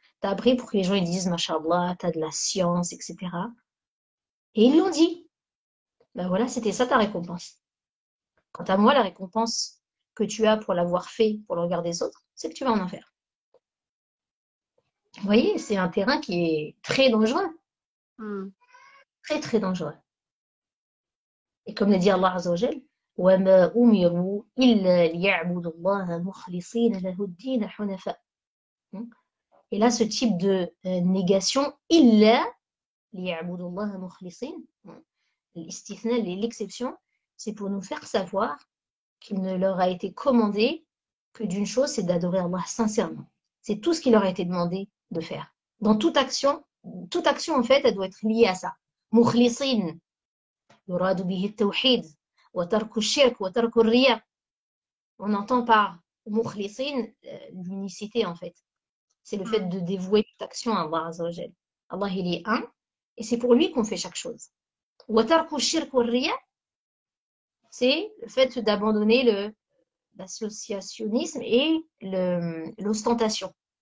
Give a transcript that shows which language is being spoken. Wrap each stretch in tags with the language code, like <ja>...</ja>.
<fr>Tu as appris pour que les gens ils disent, mashallah, tu as de la science, etc. Et ils l'ont dit. Ben voilà, c'était ça ta récompense. Quant à moi, la récompense que tu as pour l'avoir fait pour le regard des autres, c'est que tu vas en enfer. Vous voyez, c'est un terrain qui est très dangereux. Très, très dangereux. Et comme le dit</fr> <ar>Allah Azza wa Jal, وَمَا أُمِرُوا إِلَّا لِيَعْبُدُوا اللَّهَ مُخْلِصِينَ لَهُ الدِّينَ حُنَفَاءَ.</ar> <fr>Et là, ce type de négation,</fr> <ar>إِلَّا لِيَعْبُدُوا اللَّهَ مُخْلِصِينَ,</ar> <fr>l'istithna, l'exception, c'est pour nous faire savoir qu'il ne leur a été commandé que d'une chose, c'est d'adorer Allah sincèrement. C'est tout ce qui leur a été demandé de faire. Dans toute action en fait, elle doit être liée à ça.</fr> <ar>مخلصين يراد به التوحيد وترك الشرك وترك الرياء.</ar> <fr>On entend par مخلصين l'unicité en fait. C'est le fait de dévouer toute action à Allah Azza wa Jal. Allah il est un et c'est pour lui qu'on fait chaque chose.</fr> <ar>وترك الشرك والرياء,</ar> <fr>c'est le fait d'abandonner l'associationnisme et l'ostentation.</fr>